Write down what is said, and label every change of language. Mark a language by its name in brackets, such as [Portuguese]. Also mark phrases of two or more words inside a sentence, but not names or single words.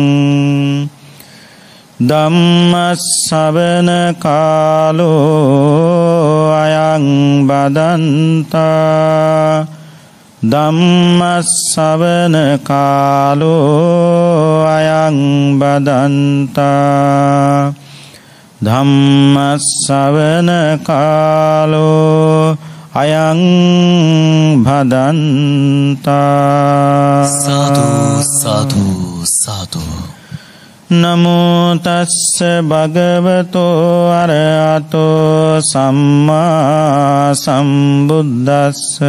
[Pali] ධම්ම ශ්‍රවණ කාලෝ අයං බදන්තා. ධම්ම ශ්‍රවණ කාලෝ අයං බදන්තා. ධම්ම ශ්‍රවණ කාලෝ අයං භදන්තා. සාදු සාදු සාදු. නමෝ තස්ස භගවතෝ අරහතෝ සම්මා සම්බුද්දස්ස.